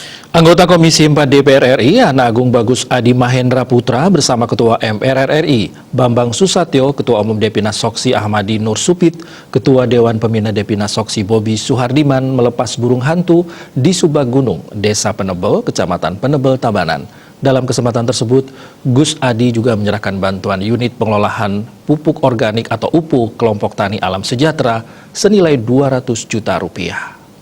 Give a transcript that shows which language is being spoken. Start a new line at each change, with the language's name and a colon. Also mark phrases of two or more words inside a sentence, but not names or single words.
Indonesian: Anggota Komisi 4 DPR RI, Ana Agung Bagus Adi Mahendra Putra bersama Ketua MPR RI, Bambang Susatyo, Ketua Umum Depina Soksi Ahmadi Nur Supit, Ketua Dewan Pembina Depina Soksi Bobi Suhardiman melepas burung hantu di Subaggunung, Desa Penebel, Kecamatan Penebel, Tabanan. Dalam kesempatan tersebut, Gus Adi juga menyerahkan bantuan unit pengelolaan pupuk organik atau UPU kelompok tani Alam Sejahtera senilai 200 juta rupiah.